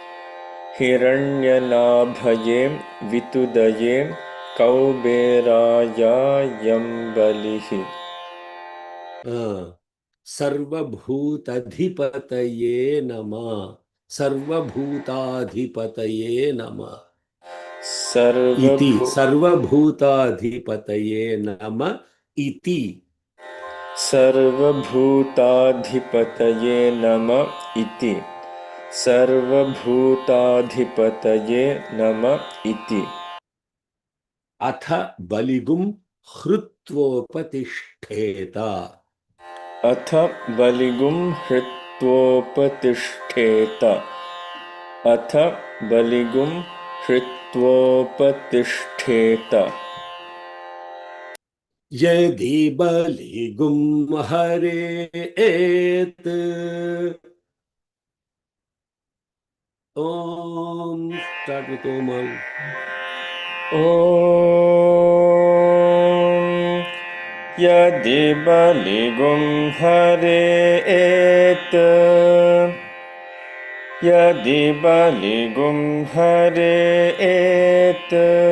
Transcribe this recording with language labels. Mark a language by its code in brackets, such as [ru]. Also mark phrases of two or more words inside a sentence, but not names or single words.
[sa] हिरण्यनाभये वितुदये कौबेरायायं बलिः. सर्वभूताधिपतये नमः. सर्वभूताधिपतये नमः. Iti. सर्वभूताधिपतये नमः. Iti. सर्वभूताधिपतये नमः इति. सर्वभूताधिपतये नमः इति. अथ बलिं हृत्वोपतिष्ठेत. अथ बलिं हृत्वोपतिष्ठेत. अथ बलिं हृत्वोपतिष्ठेत. यदि बलिं हरेत्. Om. [en] Start with Om. [sa] Om. यदि बलिं हरेत्. यदि बलिं हरेत्.